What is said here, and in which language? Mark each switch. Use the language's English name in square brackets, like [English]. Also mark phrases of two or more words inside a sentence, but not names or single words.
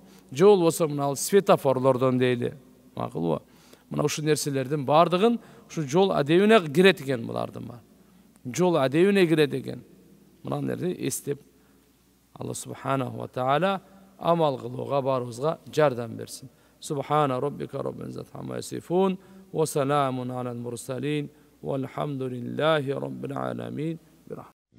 [Kyrgyz] Же болбосо мына светофорлордон дейли. Макулбу? Мына ушу нерселердин бардыгын ушу жол адебине кирет экен булардын бар. Жол адебине кирет экен. Мына нерди эстеп Алла [Arabic] سبحانه وتعالى [Kyrgyz] амал кылууга барыбызга жардам берсин. [Arabic] سبحان ربك رب العزة عما يصفون وسلام على المرسلين والحمد لله رب العالمين.